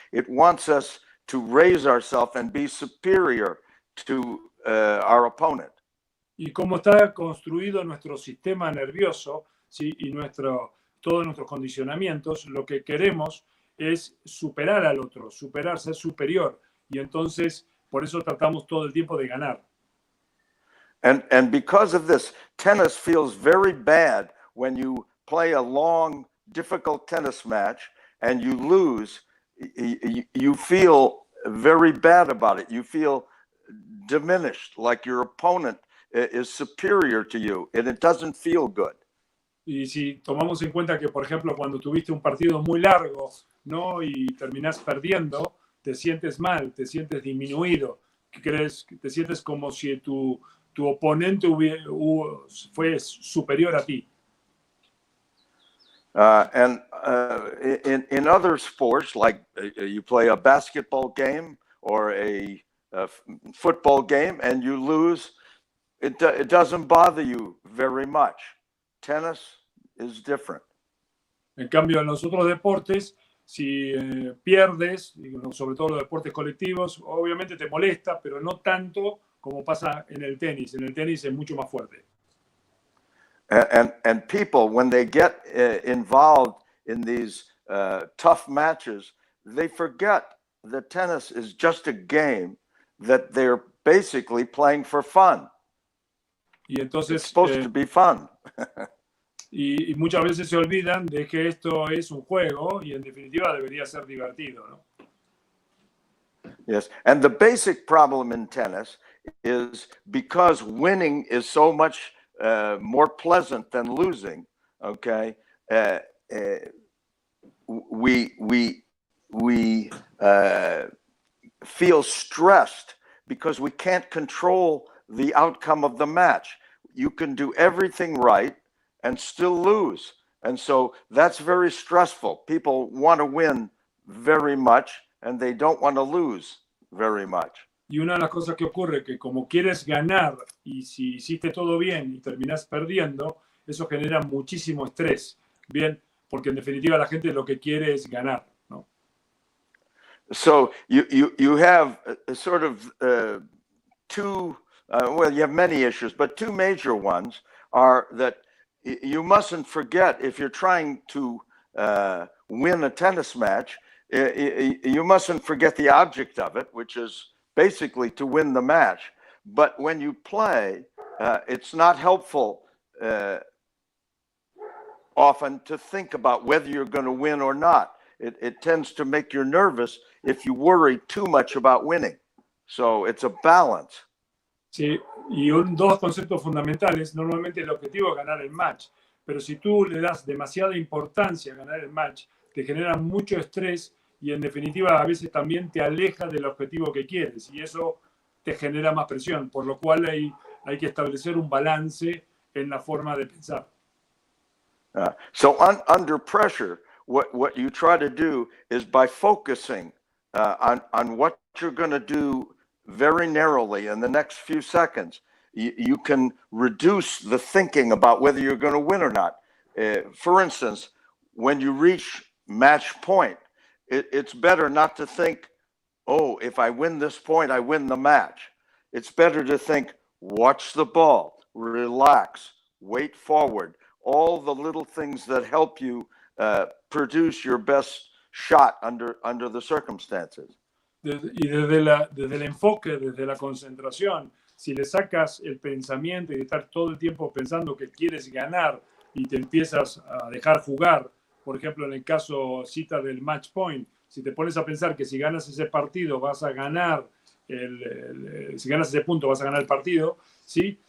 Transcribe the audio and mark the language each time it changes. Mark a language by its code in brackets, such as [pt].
[en] It wants us to raise ourselves and be superior to our opponent. [es] Y cómo está construido nuestro sistema nervioso, ¿sí? Y todos nuestros condicionamientos, lo que queremos es superar al otro, ser superior. Y entonces, por eso tratamos todo el tiempo de ganar. [en] And because of this, tennis feels very bad when you play a long, difficult tennis match and you lose. You feel very bad about it. You feel diminished, like your opponent is superior to you, and it doesn't feel good. [es] Y si tomamos en cuenta que, por ejemplo, cuando tuviste un partido muy largo, ¿no? Y terminás perdiendo, te sientes mal, te sientes disminuido, te sientes como si tu oponente fue superior a ti. [en] And in other sports, like you play a basketball game or a football game and you lose, it doesn't bother you very much. Tennis is different. [es] En cambio, en los otros deportes, si pierdes, sobre todo los deportes colectivos, obviamente te molesta, pero no tanto como pasa en el tenis. En el tenis es mucho más fuerte. [en] And people, when they get involved in these tough matches, they forget that tennis is just a game that they're basically playing for fun. [es] Y entonces, [en] it's supposed to be fun. [es] y muchas veces se olvidan de que esto es un juego y en definitiva debería ser divertido, ¿no? [en] Yes, and the basic problem in tennis is because winning is so much more pleasant than losing. Okay, we feel stressed because we can't control the outcome of the match. You can do everything right and still lose, and so that's very stressful. People want to win very much and they don't want to lose very much. [es] Y una de las cosas que ocurre es que como quieres ganar y si hiciste todo bien y terminás perdiendo, eso genera muchísimo estrés, ¿bien? Porque en definitiva la gente lo que quiere es ganar, ¿no? [en] So you have a sort of two, well, you have many issues, but two major ones are that you mustn't forget, if you're trying to win a tennis match, you mustn't forget the object of it, which is basically to win the match. But when you play, it's not helpful often to think about whether you're going to win or not. It tends to make you nervous if you worry too much about winning. So it's a balance. [es] Sí, y dos conceptos fundamentales. Normalmente el objetivo es ganar el match, pero si tú le das demasiada importancia a ganar el match, te genera mucho estrés y en definitiva a veces también te aleja del objetivo que quieres y eso te genera más presión, por lo cual hay que establecer un balance en la forma de pensar. [en] So under pressure, what you try to do is by focusing on what you're going to do very narrowly in the next few seconds, you can reduce the thinking about whether you're going to win or not. For instance, when you reach match point, it's better not to think, oh, if I win this point, I win the match. It's better to think, watch the ball, relax, wait forward, all the little things that help you produce your best shot under the circumstances. [es] Y desde el enfoque, desde la concentración, si le sacas el pensamiento y estar todo el tiempo pensando que quieres ganar y te empiezas a dejar jugar, por ejemplo, en el caso cita del match point, si te pones a pensar que si ganas ese partido vas a ganar, si ganas ese punto vas a ganar el partido, ¿sí?